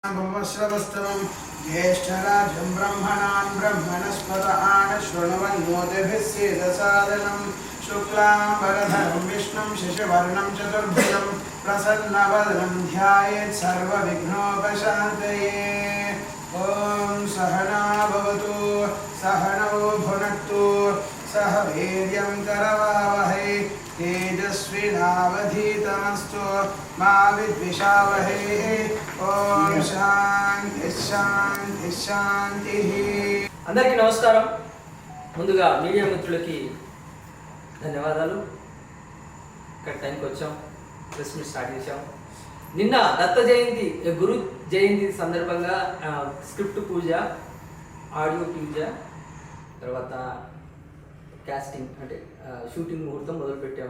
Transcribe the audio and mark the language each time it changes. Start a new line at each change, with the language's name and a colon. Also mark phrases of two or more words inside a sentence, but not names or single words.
Sanskrit: भवश्रवस्तवं ज्येष्ठराजं ब्रह्मणां ब्रह्मणस्पत आनशृण्वन्नोतिभिः सेदसादनं शुक्लाम्बरधरं विष्णुं शशिवर्णं चतुर्भुजं प्रसन्नवदनं ध्यायेत् सर्वविघ्नोपशान्तये। ॐ सहना भवतु सहनौ भुनक्तु सह वीर्यं करवावहै तेजस्विनावधीतमस्तु मा विद्विषावहै। ఓం శాంతి శాంతి శాంతి.
Telugu: అందరికీ నమస్కారం. ముందుగా మీడియా మిత్రులకి ధన్యవాదాలు. ఇక్కడ టైంకి వచ్చాం,
English: press meet start
Telugu: చేసాం. నిన్న దత్త జయంతి, గురు జయంతి సందర్భంగా స్క్రిప్ట్ పూజ, ఆడియో పూజ, తర్వాత కాస్టింగ్ అంటే షూటింగ్ ముహూర్తం మొదలుపెట్టాము.